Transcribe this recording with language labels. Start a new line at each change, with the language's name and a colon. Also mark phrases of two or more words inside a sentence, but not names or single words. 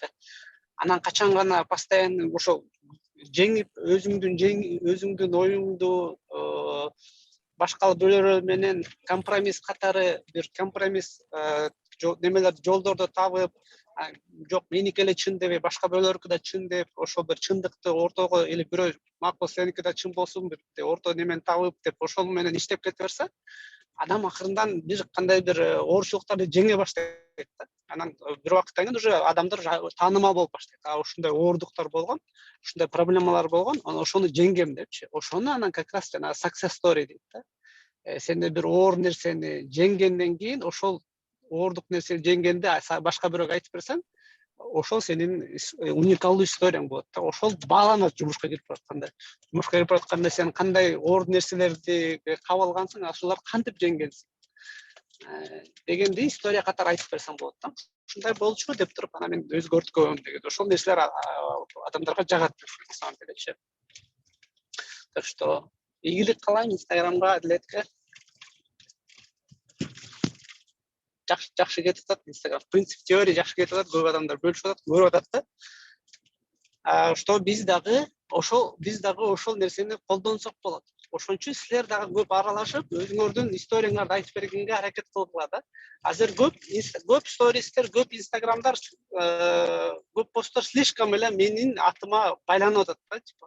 Kyrgyz: Анан качан гана постоянно ошол жеңип, өзүңдүн оюңду башка бөлөрү менен компромисс катары бир компромисс немелерди, жолдорду табып, жок меники эле чын дебей, башка бирөөлөрүнүкү да чын деп, ошол бир чындыкты ортого, или бирөө макул сеники да чын болсун деп, орто немени табып деп, ошол менен иштеп кете берсе, адам акырындан бир кандай бир оорчулуктарды жеңе баштайт да. Анан бир убакыттан кийин уже адамдар таанымал болуп баштайт. Ушундай оордуктар болгон, ушундай проблемалар болгон, ошону жеңгем депчи. Ошону анан
Russian: как раз
Kyrgyz: жана
English: success story
Kyrgyz: дейт да. Сенде бир оор нерсени жеңгенден кийин, ошол оордук нерсени жеңгенде башка бирөөгө айтып берсең, ошол сенин уникалдуу историяң болот да. Ошол бааланат жумушка кирип баратканда. Жумушка кирип баратканда сен кандай оор нерселерди кабыл алгансың, ошолорду кантип жеңгенсиң дегенди история катары айтып берсең болот да. Ушундай болчу деп туруп, анан мен өзгөрткөм деген. Ошол нерселер адамдарга жагат
Russian: на самом деле.
Kyrgyz: Так что ийгилик каалайм Инстаграмга, Адилетке. Жакшы кетип атат Инстаграм.
Russian: В принципе,
Kyrgyz: теория жакшы кетип атат, көп адамдар бөлүшүп атат, көрүп атат да. Что биз дагы ошол нерсени колдонсок болот. Ошон үчүн силер дагы көп аралашып, өзүңөрдүн историяңарды айтып бергенге аракет кылгыла да. Азыр көп стористер, көп Инстаграмдар, көп посттор слишком эле менин атыма байланып атат да, типа.